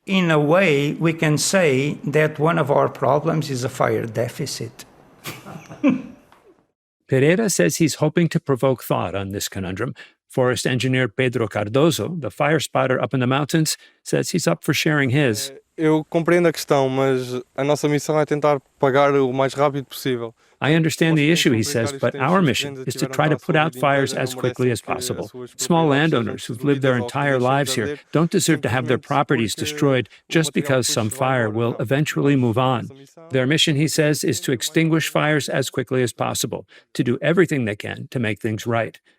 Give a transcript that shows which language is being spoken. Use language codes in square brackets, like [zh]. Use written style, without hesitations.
[en] in a way, we can say that one of our problems is a fire deficit. Pereira says he's hoping to provoke thought on this conundrum. Forest engineer Pedro Cardoso, the fire spotter up in the mountains, says he's up for sharing his. [pt] Eu compreendo a questão, mas a nossa missão é tentar pagar o mais rápido possível. [en] I understand the issue, he says, but our mission is to try to put out fires as quickly as possible. Small landowners who've lived their entire lives here don't deserve to have their properties destroyed just because some fire will eventually move on. Their mission, he says, is to extinguish fires as quickly as possible, to do everything they can to make things right.